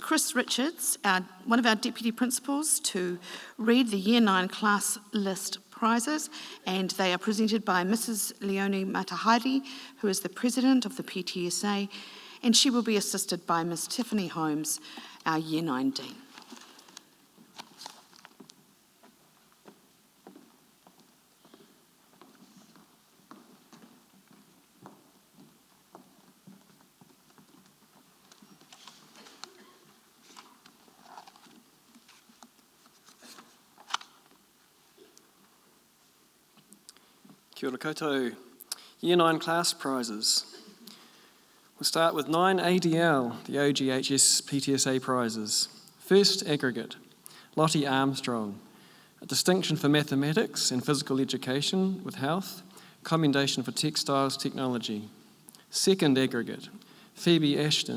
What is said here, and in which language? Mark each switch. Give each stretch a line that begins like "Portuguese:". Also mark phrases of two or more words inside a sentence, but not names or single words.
English: Chris Richards, one of our Deputy Principals, to read the Year 9 class list prizes, and they are presented by Mrs. Leonie Matahari, who is the President of the PTSA, and she will be assisted by Ms. Tiffany Holmes, our Year 9 Dean.
Māori: Kia ora koutou.
English: Year 9 class prizes. We'll start with 9 ADL, the OGHS PTSA prizes. First aggregate, Lottie Armstrong. A distinction for mathematics and physical education with health. Commendation for textiles technology. Second aggregate, Phoebe Ashton.